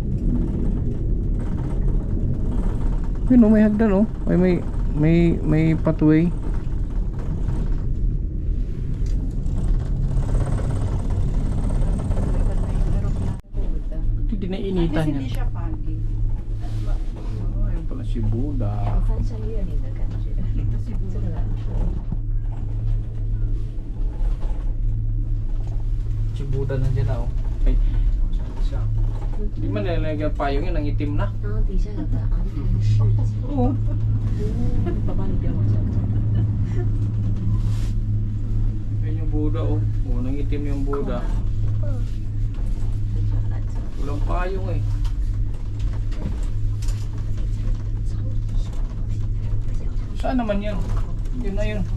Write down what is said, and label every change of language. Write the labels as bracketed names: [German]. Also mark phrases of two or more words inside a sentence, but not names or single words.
[Filipino] Yun oh, may hagdan oh. May pathway. Hindi nainitan Kasi yan. hindi siya pagi. Oh, ayun pala si Buddha. [Chinese] 翻山越岭的感觉。 [Filipino] si Buddha. Si Buddha nandiyan na oh. Ay. Di man nilalagyan payong yun, ang itim na. [Chinese] 然后底下有个儿童市集。 [Filipino] Oo. [Chinese] 爸爸，你别往下走。 [Filipino] Ayun yung Buddha oh. Oh, nangitim yung Buddha. Walang payong eh. Saan naman yun? Yun na yun.